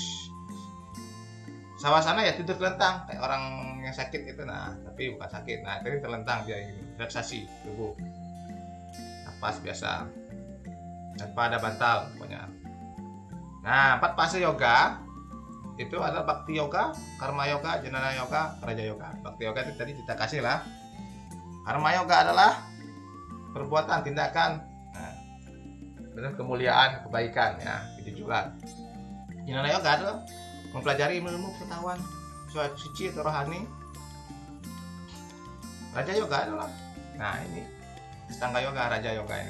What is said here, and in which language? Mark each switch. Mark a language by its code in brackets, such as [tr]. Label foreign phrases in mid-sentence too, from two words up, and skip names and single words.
[id] Sawasana ya tidur telentang kayak orang yang sakit itu, tapi bukan sakit. Ini telentang dia ini, relaksasi tubuh, napas biasa tanpa ada bantal pokoknya. 4 fase yoga itu adalah Bhakti Yoga, Karma Yoga, Jnana Yoga, Raja Yoga. Bhakti Yoga itu tadi kita kasih lah. Karma Yoga adalah perbuatan, tindakan, dengan kemuliaan, kebaikan, ya, kejujuran. Jnana Yoga adalah mempelajari ilmu pengetahuan suci atau rohani. Raja Yoga adalah, ini Astanga Yoga, Raja Yoga ini.